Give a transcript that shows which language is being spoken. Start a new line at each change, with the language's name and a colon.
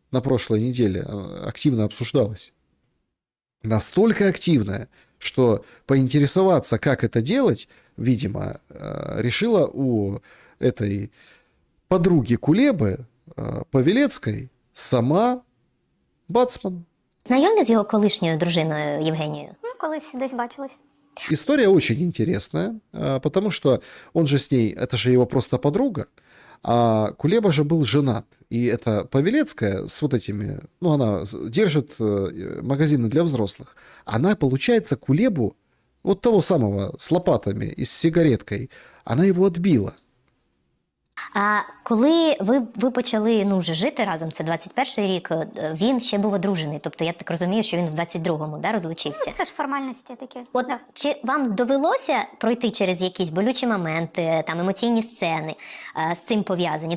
Russian: На прошлой неделе активно обсуждалось. Настолько активная, что поинтересоваться, как это делать, видимо, решила у этой подруги Кулебы, Павелецької, сама Бацман.
Ukrainian: Знайомі з його колишньою дружиною Євгенією? Колись десь бачились.
Russian: История очень интересная, потому что он же с ней, это же его просто подруга, а Кулеба же был женат. И эта Павелецкая с вот этими, она держит магазины для взрослых. Она, получается, Кулебу, вот того самого с лопатами и с сигареткой, она его отбила.
Ukrainian: А коли ви почали вже жити разом, це 21-й рік, він ще був одружений. Тобто я так розумію, що він в 22-му, да, розлучився. Це ж формальності такі. От чи вам довелося пройти через якісь болючі моменти, там емоційні сцени з цим пов'язані?